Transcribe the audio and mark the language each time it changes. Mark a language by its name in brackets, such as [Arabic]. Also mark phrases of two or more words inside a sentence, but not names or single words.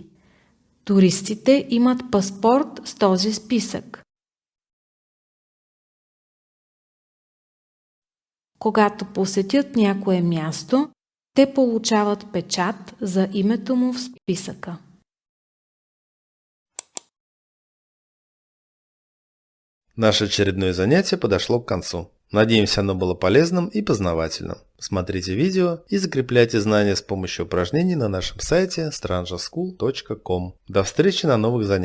[Bulgarian] Туристите имат паспорт с този списък. Когато посетят някое място, те получават печат за името му в списъка. [Russian] Наше очередное занятие подошло к концу. Надеемся, оно было полезным и познавательным. Смотрите видео и закрепляйте знания с помощью упражнений на нашем сайте strangerschool.com. До встречи на новых занятиях.